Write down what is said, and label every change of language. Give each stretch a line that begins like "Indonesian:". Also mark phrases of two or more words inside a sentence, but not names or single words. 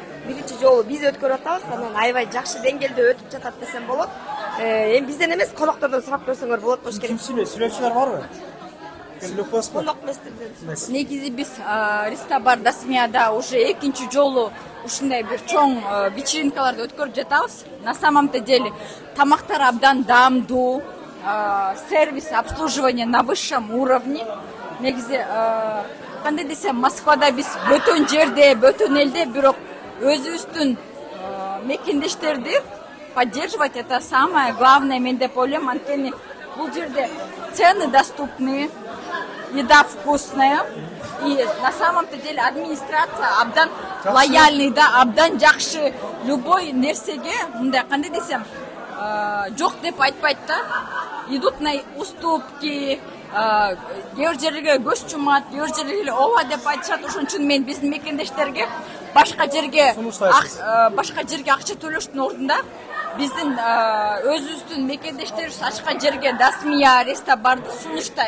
Kyrgyz: Биринчи жолу биз өткөрүп атабыз. Анан аябай жакшы деңгээлде өтүп жатат десем болот. Эми бизден эмес, коноктордон сурап көрсөңөр болот болуш керек. Ким сүйлөчүлөр барбы? Сүйлөп коесузбу? Конок местерден. Негизи биз Ристабар Дасмияда уже экинчи жолу ушундай бир чоң вечеринкаларды өткөрүп жатабыз.
Russian: На самом-то деле
Kyrgyz: тамактар абдан даамдуу,
Russian: сервис, обслуживание на высшем уровне.
Kyrgyz: Негизи кандай десем, Москвада биз бөтөн жерде, бөтөн элде, бирок өзүбүздүн мекендештерди
Russian: поддерживать, это самое главное,
Kyrgyz: мен деп ойлойм. Анткени бул жерде
Russian: цены доступны, еда вкусная, и на самом-то деле
Kyrgyz: администрация абдан лояльный, да, абдан жакшы. Любой нерсеге, мындай кандай десем, жок деп айтпайт да.
Russian: Идут на уступки,
Kyrgyz: кээ бир жерге көз чумат, кээ бир жерге ооба деп айтышат. Ошон үчүн мен биздин мекендештерге башка жерге акча төлөштүн ордунда биздин өзүбүздүн мекендештерибиз ачкан жерге Дасмия Рестобарды сунуштайм.